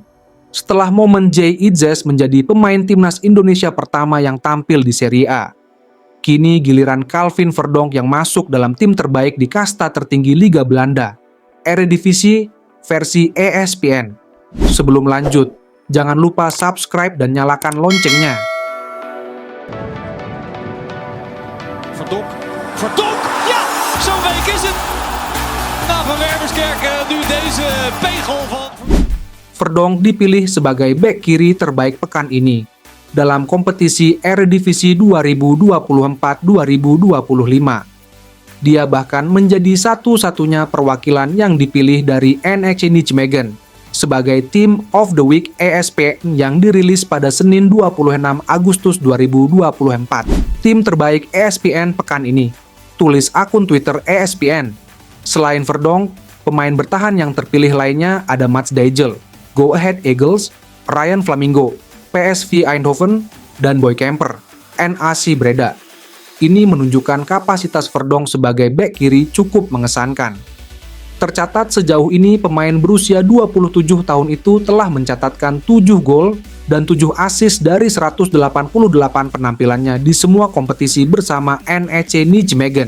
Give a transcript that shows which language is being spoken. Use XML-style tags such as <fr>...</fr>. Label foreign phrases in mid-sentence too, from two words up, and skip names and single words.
<id>Setelah momen Jay Itzes menjadi pemain timnas Indonesia pertama yang tampil di Serie A, kini giliran Calvin Verdonk yang masuk dalam tim terbaik di kasta tertinggi Liga Belanda, Eredivisie versi ESPN. Sebelum lanjut, jangan lupa subscribe dan nyalakan loncengnya.</id> <nl>Verdonk, ja, zo'n week is het. Na Van Wermerskerk nu deze pegel van...</nl> <id>Verdonk dipilih sebagai bek kiri terbaik pekan ini dalam kompetisi Eredivisie 2024-2025. Dia bahkan menjadi satu-satunya perwakilan yang dipilih dari NEC Nijmegen sebagai</id> <en>Team of the Week</en> <id>ESPN yang dirilis pada Senin 26 Agustus 2024. Tim terbaik ESPN pekan ini, tulis akun Twitter ESPN. Selain Verdonk, pemain bertahan yang terpilih lainnya ada Mats Dijl, Go Ahead Eagles, Ryan Flamingo, PSV Eindhoven, dan Boy Camper, NAC Breda. Ini menunjukkan kapasitas Verdonk sebagai bek kiri cukup mengesankan. Tercatat sejauh ini pemain berusia 27 tahun itu telah mencatatkan 7 gol dan 7 assist dari 188 penampilannya di semua kompetisi bersama NEC Nijmegen.</id>